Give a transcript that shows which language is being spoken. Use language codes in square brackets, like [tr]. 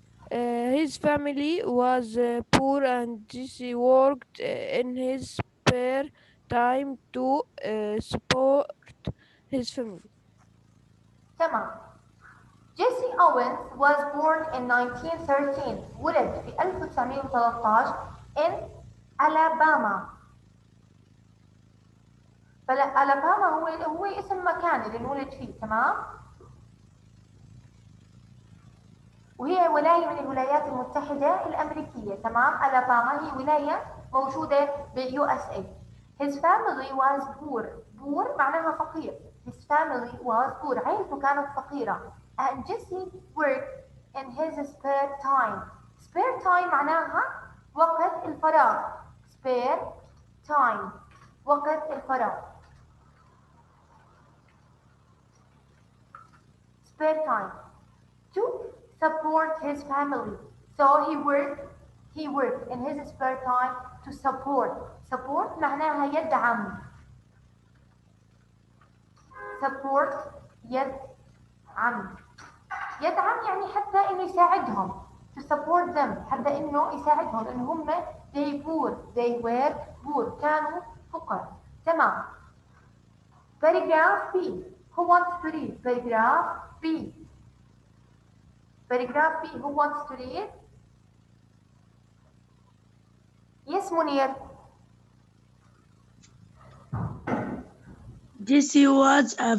[en] His family was poor and Jesse worked in his spare time to support his family. تمام. Jesse Owens was born in 1913. ولد في 1913 in Alabama. [ar] ألاباما هو اسم مكان اللي انولد فيه. تمام؟ وهي ولاية من الولايات المتحدة الأمريكية. تمام؟ ألاباما هي ولاية موجودة باليو اس اي. [en] His family was poor. [ar] poor معناها فقير. [en] His family was poor. [ar] عائلته كانت فقيرة. [en] And Jesse worked in his spare time. [ar] spare time معناها وقت الفراغ. spare time وقت الفراغ. [en] spare time to support his family. So he worked in his spare time to support [ar] معناها يدعم. support يدعم يعني حتى انه يساعدهم. [en] to support them [ar] حتى انه يساعدهم ان هم [en] they were poor [ar] كانوا فقراء. تمام. paragraph B. [en] Who wants to read paragraph B? paragraph B. Who wants to read? Yes, Munir. Jesse was